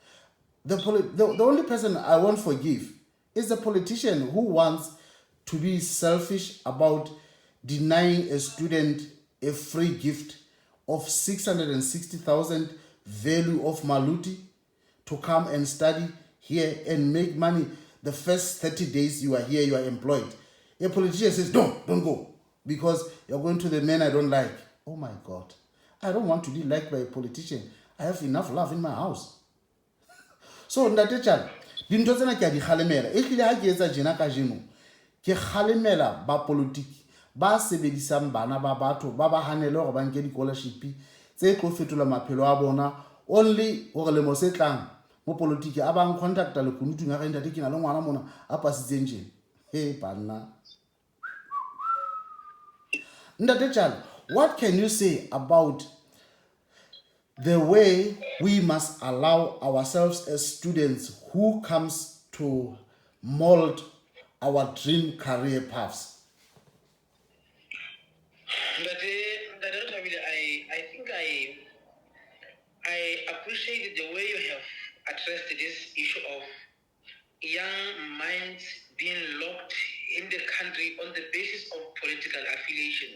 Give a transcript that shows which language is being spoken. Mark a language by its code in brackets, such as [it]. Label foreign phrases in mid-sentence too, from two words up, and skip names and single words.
[en] The only person I won't forgive is the politician who wants to be selfish about denying a student a free gift of 660,000 value of Maluti to come and study here and make money. The first 30 days you are here, you are employed. A politician says, don't go, because you're going to the men I don't like. Oh my God. I don't want to be liked by a politician. I have enough love in my house. So, [st] Ntate Tjale, dintho tsena ke a di kgalemela. E hlile ha ke etsa jena ka jeno, ke kgalemela ba politiki ba sebedisang bana ba batho ba ba hanele hore ba nke di-scholarship tse tlo fetola maphelo a bona only hore lemo se tlang mo politiki a bang contacta le kunutu nga ga ntate ke na le ngwana mona a pasitseng tjena. Hey banna. Ntate Tjale, [en] what can you say about the way we must allow ourselves as students who comes to mold our dream career paths? But I think I appreciate the way you have addressed this issue of young minds being locked in the country on the basis of political affiliations.